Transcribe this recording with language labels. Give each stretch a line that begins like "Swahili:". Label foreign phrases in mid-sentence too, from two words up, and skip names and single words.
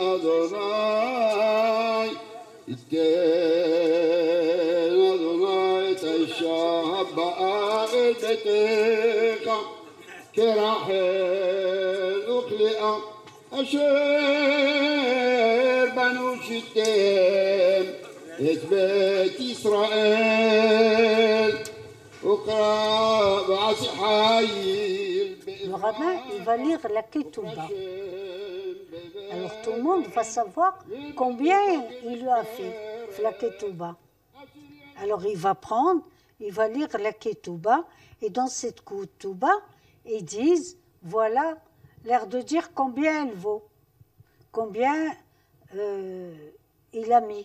Hebrew: לאדוני יתן אדוני את האישה הבאה אל ביתך כרחל וכלאה אשר בנו שיתם את בית ישראל.
French: Le rabbin, il va lire la Ketouba. Alors tout le monde va savoir combien il lui a fait la Ketouba. Alors il va prendre, il va lire la Ketouba, et dans cette Ketouba, ils disent, voilà l'air de dire combien elle vaut, combien il a mis.